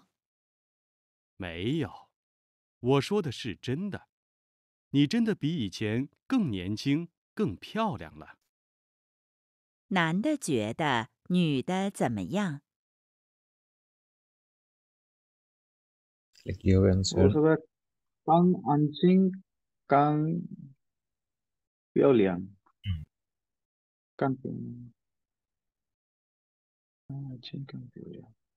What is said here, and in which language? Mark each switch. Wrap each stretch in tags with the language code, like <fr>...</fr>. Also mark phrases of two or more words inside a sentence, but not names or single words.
<zh>没有，我说的是真的。你真的比以前更年轻、更漂亮了。男的觉得女的怎么样？</zh> <bn>তাহলে কি হবে অ্যান্সার? বলছে ভাই,</bn> <zh>更年轻更漂亮. 更漂亮，年轻更漂亮.</zh>